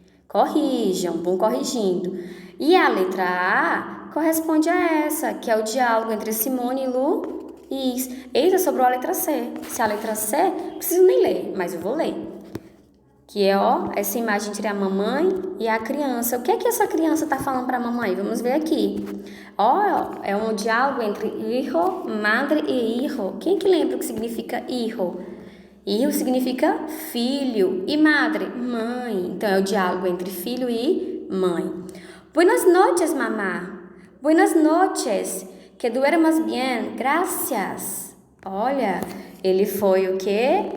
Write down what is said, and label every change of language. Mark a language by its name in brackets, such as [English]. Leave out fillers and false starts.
[Portuguese] Corrijam, vão corrigindo. E a letra A corresponde a essa, que é o diálogo entre Simone e Luiz. Eita, sobrou a letra C. Se a letra C, não preciso nem ler, mas eu vou ler. Que é, essa imagem entre a mamãe e a criança. O que é que essa criança está falando para a mamãe? Vamos ver aqui. É um diálogo entre hijo, madre e hijo. Quem que lembra o que significa hijo? Hijo significa filho e madre, mãe. Então, é o diálogo entre filho e mãe. [Spanish] Buenas noches, mamá. Buenas noches. Que duermas bien. Gracias. [Portuguese] Olha, ele foi o quê?